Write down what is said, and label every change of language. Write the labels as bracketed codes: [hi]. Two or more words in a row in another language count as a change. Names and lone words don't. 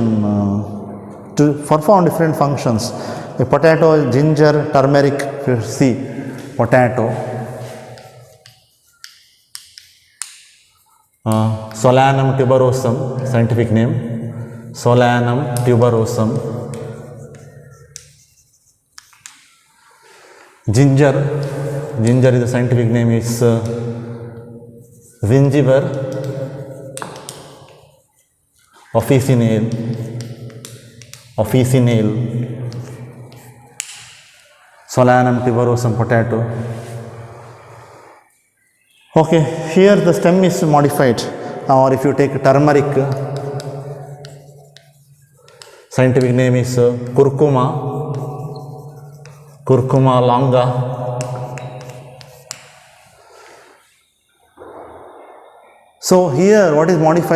[en] To perform different functions. A potato, ginger, turmeric, if you see potato, Solanum tuberosum, scientific name, Solanum tuberosum. Ginger is the scientific name is Zingiber officinale. Solanum tuberosum potato. Okay, here the stem is modified. Or if you take turmeric, Scientific name is curcuma longa. So here what is modified?